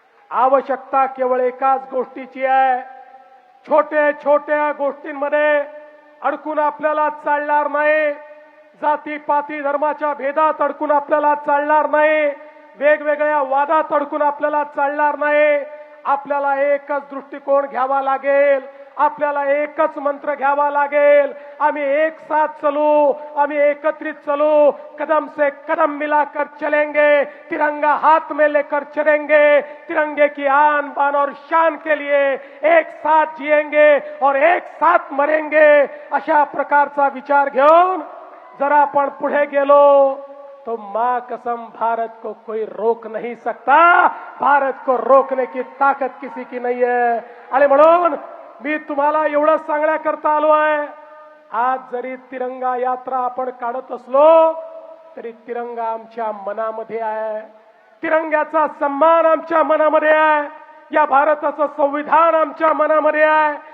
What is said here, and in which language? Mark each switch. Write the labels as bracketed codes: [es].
[mr] आवश्यकता केवळ एकाच गोष्टीची आहे. छोट्या छोट्या गोष्टींमध्ये अडकून आपल्याला चालणार नाही. जातीपाती धर्माच्या भेदात अडकून आपल्याला चालणार नाही. वेगवेगळ्या वादात अडकून आपल्याला चालणार नाही. आपल्याला एकच दृष्टिकोन घ्यावा लागेल. आपल्याला एकच मंत्र घ्यावा लागेल. [hi] आम्ही एक साथ चलो, आम्ही एकत्रित चलो, कदम से कदम मिलाकर चलेंगे, तिरंगा हाथ में लेकर चलेंगे, तिरंगे की आन बान और शान के लिए एक साथ जिएंगे और एक साथ मरेंगे. [mr] अशा प्रकारचा विचार घेऊन जर आपण पुढे गेलो [hi] तो मां कसम भारत को कोई रोक नहीं सकता. भारत को रोकने की ताकद किसी की नहीं है. [mr] आणि म्हणून मी तुम्हाला एवढं सांगण्याकरता आलो आहे, आज जरी तिरंगा यात्रा आपण काढत असलो तरी तिरंगा आमच्या मनामध्ये आहे. तिरंग्याचा सन्मान आमच्या मनामध्ये आहे. या भारताचं संविधान आमच्या मनामध्ये आहे.